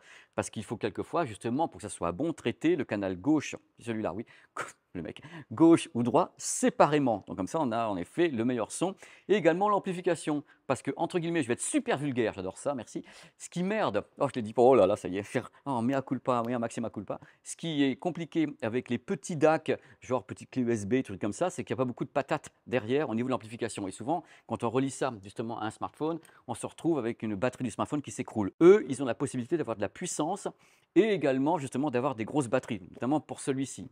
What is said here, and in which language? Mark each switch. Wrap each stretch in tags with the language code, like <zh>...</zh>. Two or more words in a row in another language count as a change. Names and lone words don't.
<fr>Parce qu'il faut quelquefois, justement, pour que ça soit bon, traiter le canal gauche, celui-là, oui, le mec, gauche ou droit, séparément. Donc comme ça, on a en effet le meilleur son. Et également l'amplification. Parce que, entre guillemets, je vais être super vulgaire, j'adore ça, merci. Ce qui merde, oh je l'ai dit, oh là là, ça y est,</fr> <la>oh, mea culpa, mea maxima culpa.</la> <fr>Ce qui est compliqué avec les petits DAC, genre petites clés USB, trucs comme ça, c'est qu'il n'y a pas beaucoup de patates derrière au niveau de l'amplification. Et souvent, quand on relie ça justement à un smartphone, on se retrouve avec une batterie du smartphone qui s'écroule. Eux, ils ont la possibilité d'avoir de la puissance et également justement d'avoir des grosses batteries, notamment pour celui-ci.</fr>